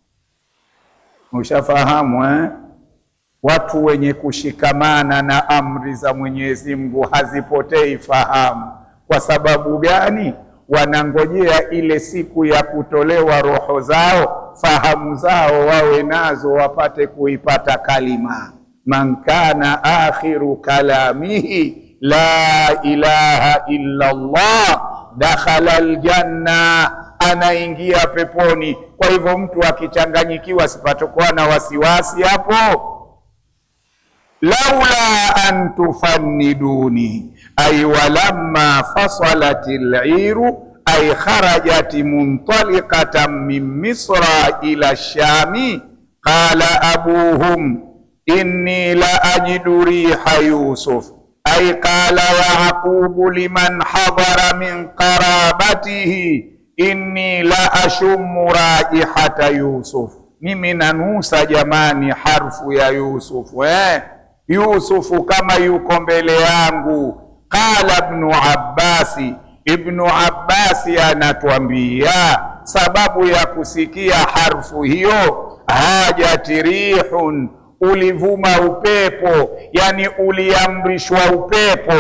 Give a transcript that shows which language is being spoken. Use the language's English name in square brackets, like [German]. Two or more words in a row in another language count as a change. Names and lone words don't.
[Swahili] Ushafahamu Watu wenye kushikamana na amri za Mwenyezi Mungu hazipotei fahamu. Kwa sababu gani? Wanangojea ile siku ya kutolewa roho zao, fahamu zao wawe nazo, wapate kuipata kalima, [Arabic] من كان آخر كلامه لا إله إلا الله دخل الجنة, [Swahili] anaingia peponi. Kwa hivyo mtu akichanganyikiwa sipatokuwa na wasiwasi hapo. [Arabic] لولا أن تفندون أي ولما فصلت العير أي خرجت منطلقة من مصر إلى الشام قال أبوهم إني لأجد ريح يوسف أي قال يعقوب لمن حضر من قرابته إني لأشم رائحة يوسف, [Swahili] mimi nanusa jamani harfu ya Yusuf. Yusufu kama yuko mbele yangu. Qala Ibnu Abbasi anatuambia sababu ya kusikia harfu hiyo, [Arabic] هاجت ريح, [Swahili] ulivuma upepo, yani uliamrishwa upepo.